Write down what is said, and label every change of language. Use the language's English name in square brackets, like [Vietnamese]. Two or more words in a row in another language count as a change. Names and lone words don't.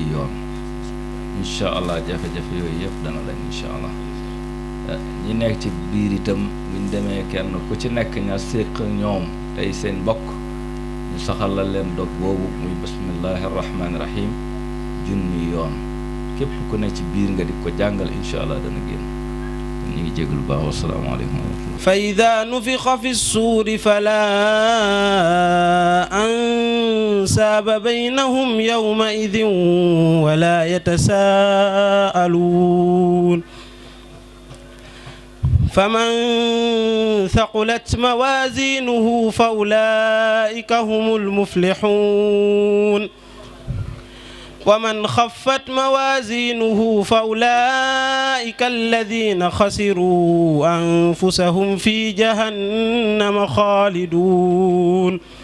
[Wolof] yoon [Arabic] إن شاء الله [Wolof] jafe-jafe yooyu yëpp dana lañ [Arabic] إن شاء الله [Wolof] ñi nekk ci biir itam buñ demee kenn ku ci nekk ña séq ñoom tey seen mbokk ñu saxal la leen dog boobu muy [Arabic] بسم الله الرحمن الرحيم [Wolof] junni yoon képp ku ne ci biir nga di ko jàngal [Arabic] إن شاء الله [Wolof] dana génn ñu ngi jégalu baax [Arabic] والسلام عليكم ورحمة الله فإذا نفخ في الصور فلا أنساب بينهم يومئذ ولا يتساءلون فمن ثقلت موازينه فأولئك هم المفلحون ومن خفت موازينه فأولئك الذين خسروا أنفسهم في جهنم خالدون